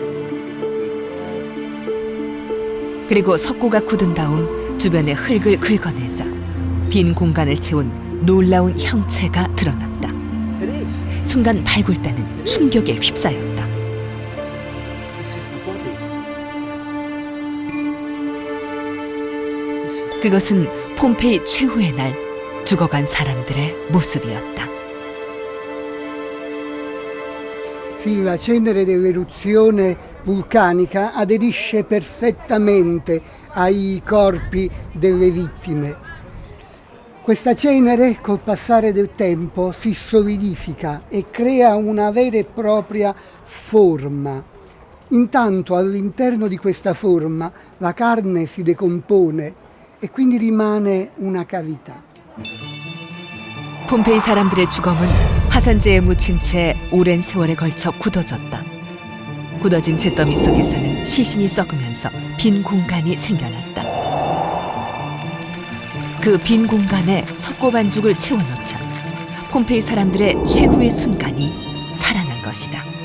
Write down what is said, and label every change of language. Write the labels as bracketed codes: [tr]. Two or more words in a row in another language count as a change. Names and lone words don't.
[ko] 그리고 석고가 굳은 다음 주변의 흙을 긁어내자 빈 공간을 채운 놀라운 형체가 드러났다. 순간 발굴단은 충격에 휩싸였다. 그것은 폼페이 최후의 날 죽어간 사람들의 모습이었다. [it] Sì, la cenere dell'eruzione vulcanica aderisce perfettamente ai corpi delle vittime. Questa cenere, col passare del tempo, si solidifica e crea una vera e propria forma. Intanto all'interno di questa forma la carne si decompone e quindi rimane una cavità. [ko] 폼페이 사람들의 주검은 화산재에 묻힌 채 오랜 세월에 걸쳐 굳어졌다. 굳어진 잿더미 속에서는 시신이 썩으면서 빈 공간이 생겨났다. 그 빈 공간에 석고 반죽을 채워넣자 폼페이 사람들의 최후의 순간이 살아난 것이다.